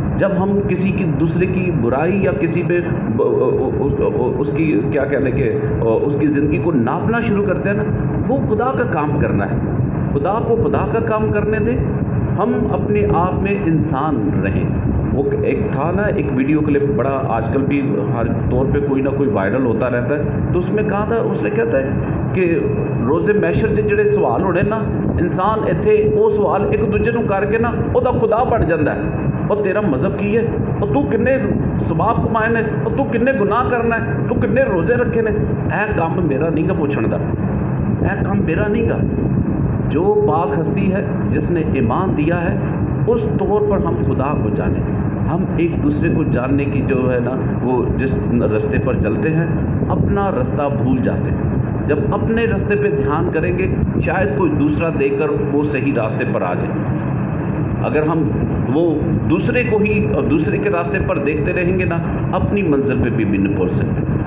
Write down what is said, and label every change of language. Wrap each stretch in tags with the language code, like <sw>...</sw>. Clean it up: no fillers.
<ur>جب ہم کسی کی دوسرے کی برائی یا کسی پہ اس کی کیا کہنے کہ اس کی زندگی کو ناپنا شروع کرتے ہیں نا، وہ خدا کا کام کرنا ہے۔ خدا کو خدا کا کام کرنے دیں، ہم اپنے آپ میں انسان رہیں۔ وہ ایک تھا نا ایک ویڈیو کلپ بڑا آج کل بھی ہر طور پہ کوئی نہ کوئی وائرل ہوتا رہتا ہے، تو اس میں کہا تھا، اس نے کہتا ہے کہ روزے محشر</ur> <pa>'ਚ ਜਿਹੜੇ ਸਵਾਲ ਹੋਣੇ ਨਾ ਇਨਸਾਨ ਇੱਥੇ ਉਹ ਸਵਾਲ ਇੱਕ ਦੂਜੇ ਨੂੰ ਕਰਕੇ ਨਾ ਉਹਦਾ ਖੁਦਾ ਬਣ ਜਾਂਦਾ ਹੈ। ਉਹ ਤੇਰਾ ਮਜ਼ਹਬ ਕੀ ਹੈ, ਉਹ ਤੂੰ ਕਿੰਨੇ ਸਵਾਬ ਕਮਾਏ ਨੇ, ਉਹ ਤੂੰ ਕਿੰਨੇ ਗੁਨਾਹ ਕਰਨਾ ਹੈ, ਤੂੰ ਕਿੰਨੇ ਰੋਜ਼ੇ ਰੱਖੇ ਨੇ। ਇਹ ਕੰਮ ਮੇਰਾ ਨਹੀਂ ਗਾ ਪੁੱਛਣ ਦਾ, ਇਹ ਕੰਮ ਮੇਰਾ ਨਹੀਂ ਗਾ।</pa> <ur>جو پاک ہستی ہے جس نے ایمان دیا ہے اس طور پر ہم خدا کو جانیں۔ ہم ایک دوسرے کو جاننے کی جو ہے نا وہ جس راستے پر چلتے ہیں اپنا راستہ بھول جاتے ہیں۔ جب اپنے راستے پہ دھیان کریں گے شاید کوئی دوسرا دیکھ کر وہ صحیح راستے پر آ جائے۔ اگر ہم وہ دوسرے کو ہی دوسرے کے راستے پر دیکھتے رہیں گے نا اپنی منزل پہ بھی نہیں پہنچ سکتے۔</ur>